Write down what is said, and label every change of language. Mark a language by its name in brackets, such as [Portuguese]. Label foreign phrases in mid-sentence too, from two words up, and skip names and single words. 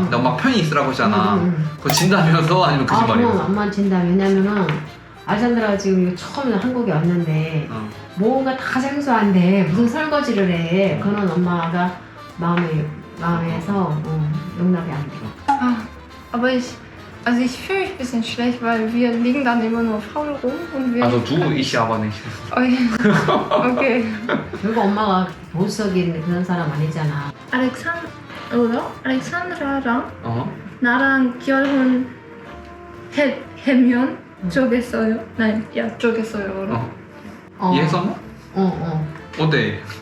[Korean] 근데 엄마 편히 있으라고 했잖아. 그거 진담이었어? 아니면 거짓말이었어? 그럼 엄마는 진담. 왜냐면은 알렉산드라가 지금 처음에 한국에 왔는데 뭔가 다 생소한데 무슨 설거지를 해. 그거는 엄마가 마음에서 용납이 안 돼. [German] Aber ich fühle mich ein bisschen schlecht, weil wir liegen dann immer nur faul rum und wir. Also du, ich aber nicht. Okay. [Korean] 그리고 엄마가 보석인 그런 사람 아니잖아. 알렉산드라랑 나랑 결혼하면 쪼겠어요? 네, 쪼겠어요. 이해했었나? 어때?